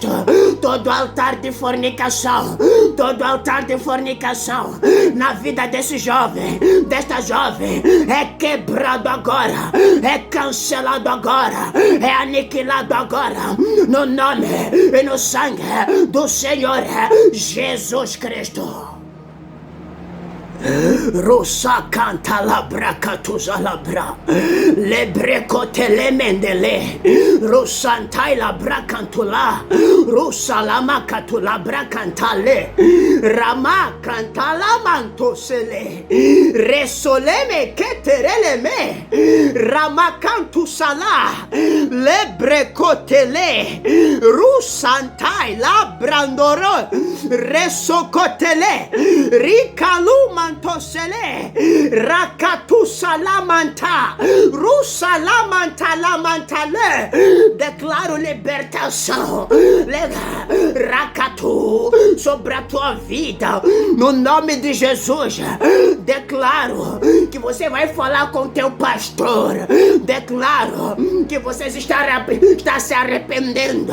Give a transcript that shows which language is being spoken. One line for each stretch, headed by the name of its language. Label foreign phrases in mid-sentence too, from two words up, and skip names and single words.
Portuguese: Todo altar de fornicação, todo altar de fornicação na vida desse jovem, desta jovem, é quebrado agora, é cancelado agora, é aniquilado agora, no nome e no sangue do Senhor Jesus Cristo. Rosa canta labra catuza labra lebreco telemendele rosantai labra cantula rosa lama catula bra cantale rama cantala mantosele resoleme ketereleme rama cantusala lebreco tele rosantai labrandoro resocotele ricaluma Tosele Rakatu Salamanta Rusa Lamanta Lamantale. Declaro libertação Rakatu sobre a tua vida no nome de Jesus. Declaro que você vai falar com teu pastor. Declaro que você está se arrependendo.